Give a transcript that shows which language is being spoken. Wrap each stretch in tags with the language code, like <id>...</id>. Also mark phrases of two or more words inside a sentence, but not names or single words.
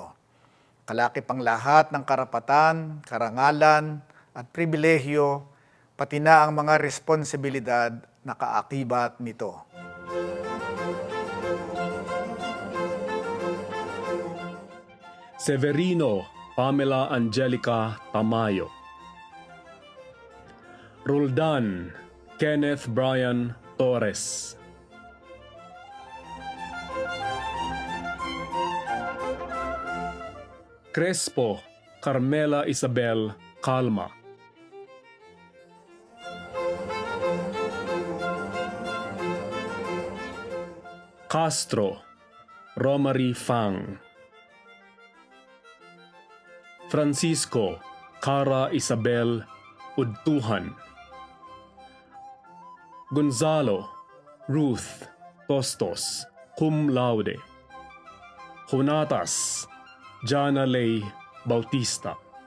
<tl>Kalakip ang lahat ng karapatan, karangalan at pribilehyo, pati na ang mga responsibilidad na kaakibat nito. Severino Pamela Angelica Tamayo, Roldan Kenneth Brian Torres, Crespo Carmela Isabel Calma, Castro Romary Fang, Francisco Cara Isabel Udtuhan, Gonzalo Ruth Tostos,</tl> <la>cum laude,</la> <tl>Jonatas Jana Ley Bautista,</tl>